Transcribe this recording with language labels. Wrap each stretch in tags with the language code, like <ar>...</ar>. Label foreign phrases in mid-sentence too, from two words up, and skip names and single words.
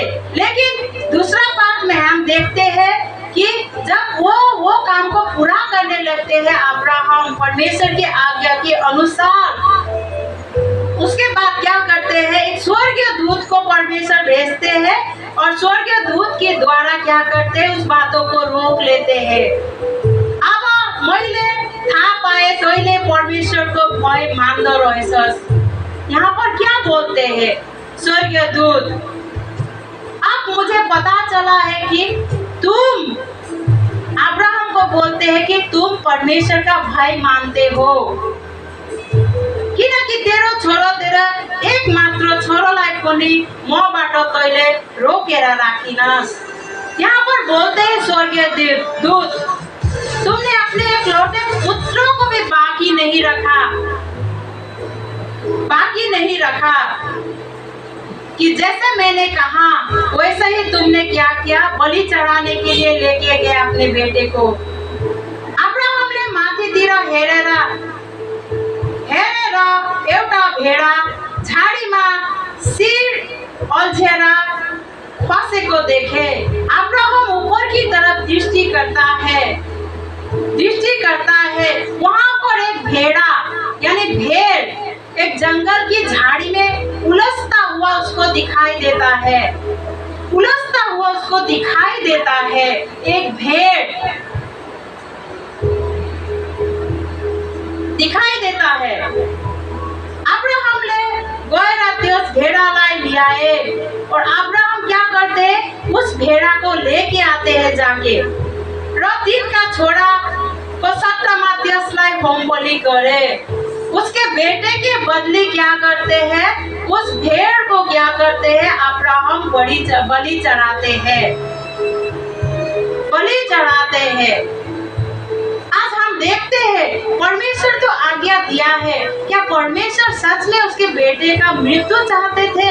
<hi>लेकिन दूसरा पार्ट में हम देखते हैं कि जब वो काम को पूरा करने लगते हैं अब्राहम परमेश्वर की आज्ञा के अनुसार, उसके बाद क्या करते हैं, एक स्वर्गीय दूत को परमेश्वर भेजते हैं और स्वर्गीय दूत के द्वारा क्या करते हैं, उस बातों को रोक लेते हैं।</hi> <ne>अब मैले थाहा पाए तैले परमेश्वर को भय मान्दो रहेछस्।</ne> <hi>यहाँ पर क्या बोलते हैं स्वर्गीय दूत, अब मुझे पता चला है कि तुम अब्राहम को बोलते हैं कि तुम परमेश्वर का भय मानते हो,</hi> <ne>किनकि तेरो छोरो तेरा एक मात्र छोरोलाई पनि मबाट तैले रोकेर राखिनस्।</ne> <hi>यहाँ पर बोलते हैं स्वर्गीय दूत, तुमने अपने एकलौते पुत्रों को भी बाकी नहीं रखा कि जैसे मैंने कहा वैसे ही तुमने क्या किया, बलि चढ़ाने के लिए लेके गए अपने बेटे को।</hi> <ne>अब्राहमले माथितिर हेरेर एउटा भेडा झाडीमा शिर अल्झेर फंसेको देखे।</ne> <hi>अब्राहम ऊपर की तरफ दृष्टि करता है, वहाँ पर एक भेड़ा यानी भेड़ एक जंगल की झाड़ी में उलझता हुआ उसको दिखाई देता है। एक भेड़ दिखाई देता है।</hi> <ne>अब्राहम ले गएर त्यस भेड़ालाई ल्याए</ne> <hi>और अब्राहम क्या करते, उस भेड़ा को लेके आते हैं जाके</hi> <ne>र तिनका छोरा को सट्टामा त्यसलाई होम बलि गरे।</ne> <hi>उसके बेटे के बदले क्या करते हैं, उस भेड़ को क्या करते हैं अब्राहम बलि चढ़ाते हैं। आज हम देखते हैं परमेश्वर तो आज्ञा दिया है, क्या परमेश्वर सच में उसके बेटे का मृत्यु चाहते थे?</hi>